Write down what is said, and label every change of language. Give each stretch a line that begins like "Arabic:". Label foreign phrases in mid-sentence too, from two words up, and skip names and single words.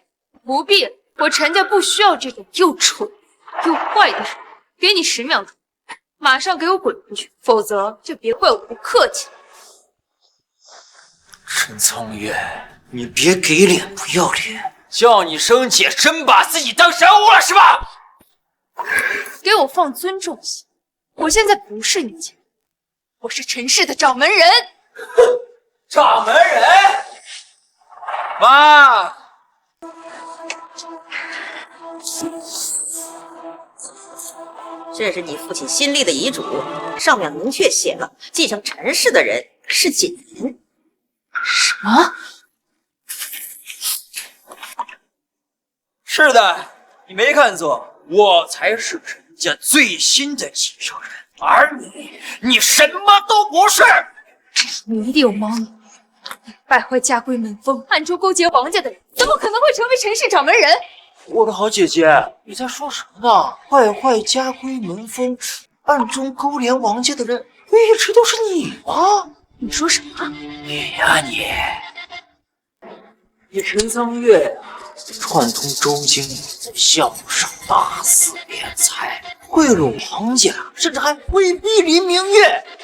Chinese: 不必，我陳家不需要這種又蠢又壞的人。給你10秒鐘，馬上給我滾出去，否則就別怪我不客氣。陳蒼月，你別給臉不要臉，叫你生氣，真把自己當神物了是吧？給我放尊重些，我現在不是你姐，我是陳氏的掌門人。掌門人，媽。這是你父親新立的遺囑，上面明確寫了，繼承陳氏的人是紀年。什麼？是的，你沒看錯，我才是陳家最新的繼承人，而你什麼都不是。你一定有貓膩，敗壞家規門風，暗中勾結王家的人，怎麼可能會成為陳氏掌門人？我的好姐姐，你在說什麼呢？敗壞家規門風，暗中勾連王家的人，一直都是你嗎？你說什麼？你呀你陳蒼月串通周經理在項目上大肆斂財，賄賂王家，甚至還威逼林明月。